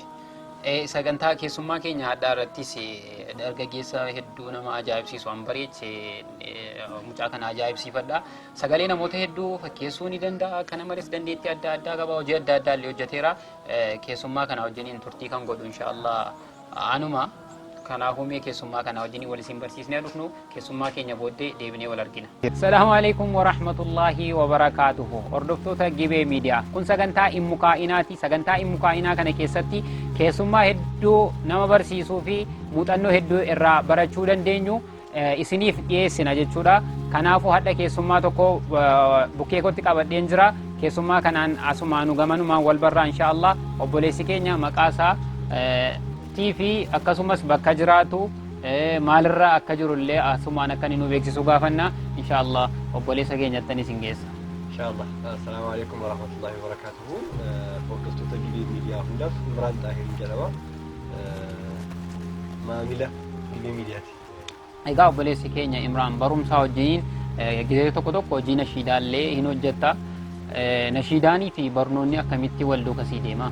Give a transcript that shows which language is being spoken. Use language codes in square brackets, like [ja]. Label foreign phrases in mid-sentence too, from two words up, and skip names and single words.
[om] Sagantaa keessummaa keenya adda irrattis dargaggeessa hedduu nama ajaa'ibsiisu an bareeche mucaa kana ajaa'ibsiifadha. Sagalee namoota hedduu fakkeessuu ni danda'a. Kana malees dandeettii adda addaa qaba. Hojii adda addaa illee hojjeteera. Keessummaa kana wajjiniin turtii kan godhu inshaallah anuma. Kanaafuu mee keessummaa kana wajjiniin wal isin barsiisnee dhufnu keessummaa keenya booddee deebinee wal argina. [ar] السلام عليكم ورحمة الله وبركاته. [om] Hordoftoota Gibee Miidiyaa. Kun sagantaa Immukaa'inaati. Sagantaa Immukaa'inaa kana keessatti keessummaa hedduu nama barsiisuu fi muuxannoo hedduu irraa barachuu dandeenyu isiniif dhiyeessina jechuudha. Kanaafuu hadha keessummaa tokko bukkee kootti qabadheen jira. Keessummaa kanaan asumaanu gamanumaan wal barraa inshaallah obboleessi keenya maqaasaa fi akkasumas bakka jiraatu maalirraa akka jirullee asumaan akka nu beeksisu gaafanna inshaallah obboleessa keenyattan isin geessa. Inshaallah. [ar] السلام عليكم ورحمة الله وبركاته. [om] Hordoftoota Gibee Miidiyaa hundaaf Imraan Xaahir jedhama. Maamila Gibee Miidiyaati. Egaa obboleessi keenya Imraan barumsaa wajjiniin gizee tokko tokko hojii nashiidaallee hin hojjetta. Nashiidaanii fi barnoonni akkamitti wal duukaa deema?